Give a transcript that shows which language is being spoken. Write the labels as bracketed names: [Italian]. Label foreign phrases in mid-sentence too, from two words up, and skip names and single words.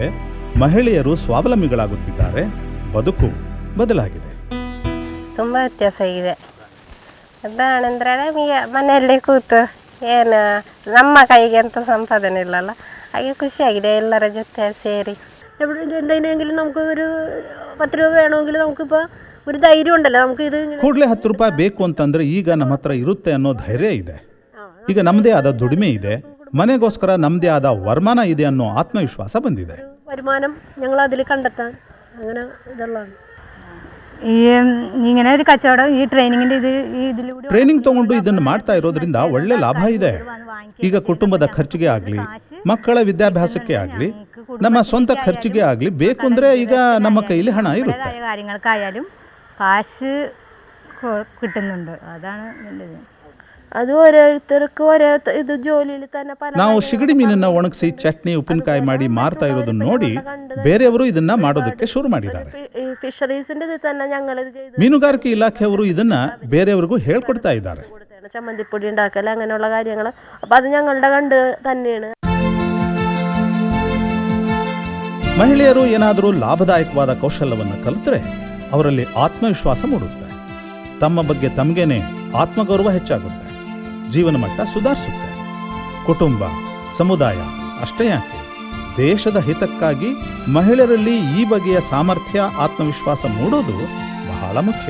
[Kannada] ಮಹಿಳೆಯರು ಸ್ವಾವಲಂಬಿಗಳಾಗುತ್ತಿದ್ದಾರೆ. ಬದುಕು ಬದಲಾಗಿದೆ. ತುಂಬ ವ್ಯತ್ಯಾಸ ಇದೆ. ಅದಾണെಂದರೆ ನಮಗೆ ಮನೆಯಲ್ಲೇ ಕೂತು ಏನು ನಮ್ಮ കൈಗೆ ಅಂತ ಸಂಪಾದನೆ ಇಲ್ಲಲ್ಲ, ಹಾಗೆ ಖುಷಿಯಾಗಿದೆ ಎಲ್ಲರ ಜೊತೆ ಸೇರಿ. [Malayalam] എന്തെങ്കിലും നമുക്ക് ഒരു 10 രൂപ വേണമെങ്കിൽ നമുക്കിപ്പോൾ ഒരു ധൈര്യം ഉണ്ടല്ലോ. നമുക്ക് ഇത് [Kannada] ಕೂಡಲೇ 10 ರೂಪಾಯಿ ಬೇಕು ಅಂತಂದರೆ ಈಗ ನಮ್ಮ ಹತ್ರ ಇರುತ್ತೆ ಅನ್ನೋ ಧೈರ್ಯ ಇದೆ. ಈಗ ನಮ್ಮದೇ ಆದ ದುಡಿಮೆ ಇದೆ, ಮನೆಗೋಸ್ಕರ ನಮ್ಮದೇ ಆದ ವರಮಾನ ಇದೆ ಅನ್ನೋ ಆತ್ಮವಿಶ್ವಾಸ ಬಂದಿದೆ. [Malayalam] വരുമാനം ഞങ്ങൾ അതിൽ കണ്ടെത്താൻ അങ്ങനെ ഇതുള്ളതാണ്. ഇങ്ങനെ ഒരു കച്ചവടം ഈ ട്രെയിനിങ്ങിൻ്റെ ഇതിലൂടെ [Kannada] ಟ್ರೈನಿಂಗ್ ತಗೊಂಡು ಇದನ್ನು ಮಾಡ್ತಾ ಇರೋದ್ರಿಂದ ಒಳ್ಳೆ ಲಾಭ ಇದೆ. ಈಗ ಕುಟುಂಬದ ಖರ್ಚಿಗೆ ಆಗಲಿ, ಮಕ್ಕಳ ವಿದ್ಯಾಭ್ಯಾಸಕ್ಕೆ ಆಗಲಿ, ನಮ್ಮ ಸ್ವಂತ ಖರ್ಚಿಗೆ ಆಗಲಿ ಬೇಕು ಅಂದರೆ ಈಗ ನಮ್ಮ ಕೈಲಿ ಹಣ ಇರುತ್ತೆ. [Malayalam] കാര്യങ്ങൾക്കായാലും കാശ് കിട്ടുന്നുണ്ട്. അതാണ് നല്ലത്. അത് ഓരോരുത്തർക്ക് ഓരോ ഇത് ജോലിയിൽ തന്നെ പല [Kannada] ನಾವು ಸಿಗಡಿ ಮೀನನ್ನು ಒಣಗಿಸಿ ಚಟ್ನಿ, ಉಪ್ಪಿನಕಾಯಿ ಮಾಡಿ ಮಾರ್ತಾ ಇರೋದನ್ನ ನೋಡಿ ಬೇರೆಯವರು ಇದನ್ನ ಮಾಡೋದಕ್ಕೆ ಶುರು ಮಾಡಿದ್ದಾರೆ. [Malayalam] ഫിഷറീസിന്റെ ഇതിൽ തന്നെ ഞങ്ങൾ ഇത് ചെയ്ത് [Kannada] ಮೀನುಗಾರಿಕೆ ಇಲಾಖೆಯವರು ಇದನ್ನ ಬೇರೆಯವರಿಗೂ ಹೇಳ್ಕೊಡ್ತಾ ಇದ್ದಾರೆ. [Malayalam] ചമ്മന്തിപ്പൊടി ഉണ്ടാക്കൽ അങ്ങനെയുള്ള കാര്യങ്ങൾ. അപ്പം അത് ഞങ്ങളുടെ കണ്ട് തന്നെയാണ്. [Kannada] ಮಹಿಳೆಯರು ಏನಾದರೂ ಲಾಭದಾಯಕವಾದ ಕೌಶಲ್ಯವನ್ನು ಕಲಿತರೆ ಅವರಲ್ಲಿ ಆತ್ಮವಿಶ್ವಾಸ ಮೂಡುತ್ತೆ, ತಮ್ಮ ಬಗ್ಗೆ ತಮಗೇನೆ ಆತ್ಮಗೌರವ ಹೆಚ್ಚಾಗುತ್ತೆ, ಜೀವನ ಮಟ್ಟ ಸುಧಾರಿಸುತ್ತೆ. ಕುಟುಂಬ, ಸಮುದಾಯ ಅಷ್ಟೇ ಯಾಕೆ, ದೇಶದ ಹಿತಕ್ಕಾಗಿ ಮಹಿಳೆಯರಲ್ಲಿ ಈ ಬಗೆಯ ಸಾಮರ್ಥ್ಯ, ಆತ್ಮವಿಶ್ವಾಸ ಮೂಡೋದು ಬಹಳ ಮುಖ್ಯ.